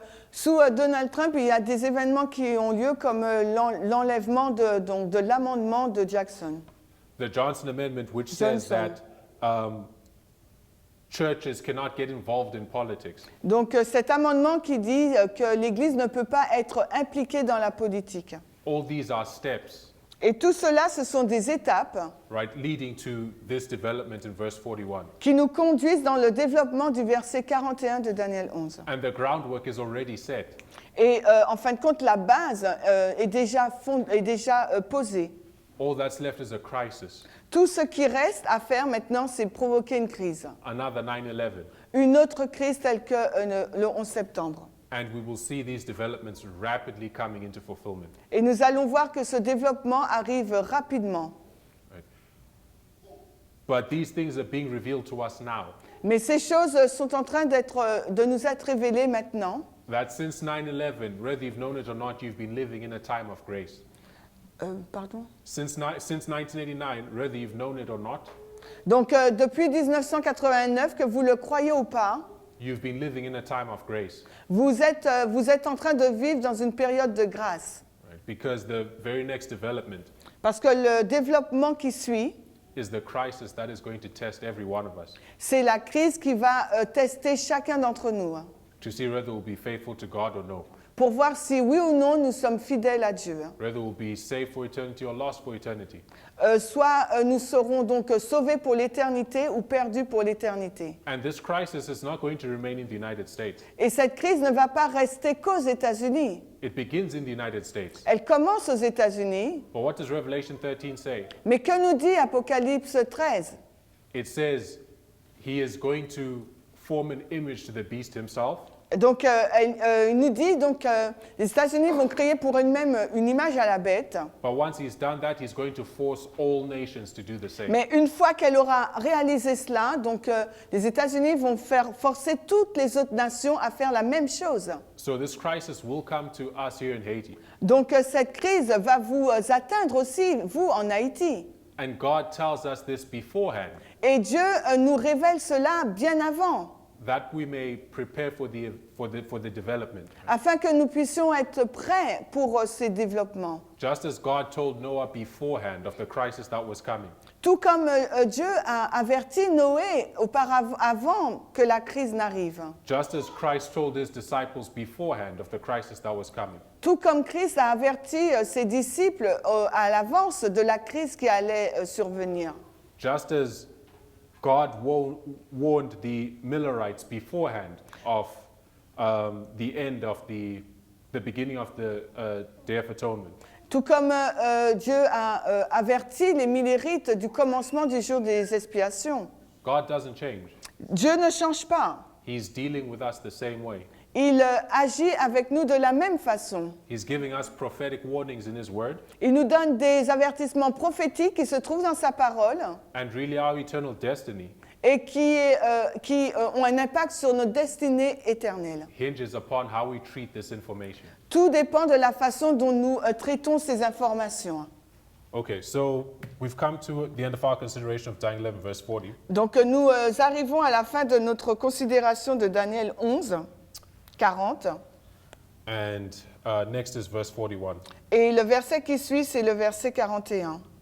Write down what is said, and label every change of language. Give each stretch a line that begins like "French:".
French: Sous Donald Trump, il y a des événements qui ont lieu comme l'enlèvement de l'amendement de Jackson.
English: The Johnson Amendment, which says Johnson. that churches cannot get involved in politics.
French: Donc cet amendement qui dit que l'Église ne peut pas être impliquée dans la politique.
English: All these are steps,
French: Et tout cela, ce sont des étapes
English: right, leading to this development in verse 41.
French: qui nous conduisent dans le développement du verset 41 de Daniel 11.
English: And the groundwork is already set.
French: Et en fin de compte, la base est déjà posée.
English: All that's left is a crisis,
French: Tout ce qui reste à faire maintenant, c'est provoquer une crise.
English: another 9/11.
French: Une autre crise telle que le 11 septembre.
English: And we will see these developments rapidly coming into fulfillment.
French: Et nous allons voir que ce développement arrive rapidement.
English: Right? But these things are being revealed to us now.
French: Mais ces choses sont en train de nous être révélées maintenant.
English: That since 9/11, whether you've known it or not, you've been living in a time of grace.
French: Pardon?
English: Since 1989, whether you've known it or not,
French: Donc depuis 1989, que vous le croyez ou pas,
English: you've been living in a time of grace.
French: vous êtes en train de vivre dans une période de grâce.
English: Right? Because the very next development
French: Parce que le développement qui suit,
English: is the crisis that is going to test every one of us
French: c'est la crise qui va tester chacun d'entre nous,
English: to see whether we'll be faithful to God or no,
French: pour voir si oui ou non nous sommes fidèles à Dieu.
English: whether we'll be saved for eternity or lost for eternity.
French: Soit nous serons donc sauvés pour l'éternité ou perdus pour l'éternité.
English: And this crisis is not going to remain in the United States.
French: Et cette crise ne va pas rester qu'aux États-Unis.
English: It begins in the United States.
French: Elle commence aux États-Unis,
English: But what does Revelation 13 say?
French: mais que nous dit Apocalypse 13?
English: It says he is going to form an image to the beast himself.
French: Donc, il nous dit donc les États-Unis vont créer pour eux-mêmes une image à la bête,
English: But once he's done that, he's going to force all nations to do the same.
French: mais une fois qu'elle aura réalisé cela, donc les États-Unis vont forcer toutes les autres nations à faire la même chose.
English: So this crisis will come to us here in Haiti.
French: Donc cette crise va vous atteindre aussi, vous, en Haïti.
English: And God tells us this beforehand,
French: Et Dieu nous révèle cela bien avant,
English: that we may prepare for the development.
French: afin que nous puissions être prêts pour ces développements.
English: Just as God told Noah beforehand of the crisis that was coming,
French: Tout comme Dieu a averti Noé avant que la crise n'arrive.
English: just as Christ told his disciples beforehand of the crisis that was coming,
French: Tout comme Christ a averti ses disciples à l'avance de la crise qui allait survenir.
English: just as God warned the Millerites beforehand of the end of the beginning of the Day of Atonement.
French: Tout comme Dieu a averti les Millérites du commencement du jour des expiations.
English: God doesn't change.
French: Dieu ne change pas.
English: He's dealing with us the same way.
French: Il agit avec nous de la même façon.
English: He's giving us prophetic warnings in His Word,
French: Il nous donne des avertissements prophétiques qui se trouvent dans sa parole
English: and really our eternal destiny
French: et qui ont un impact sur notre destinée éternelle.
English: hinges upon how we treat this information.
French: Tout dépend de la façon dont nous traitons ces informations.
English: Okay, so we've come to the end of our consideration of Daniel 11, verse 40.
French: Donc nous arrivons à la fin de notre considération de Daniel 11, 40.
English: And next is verse 41.
French: Et le verset qui suit, c'est le verset 41.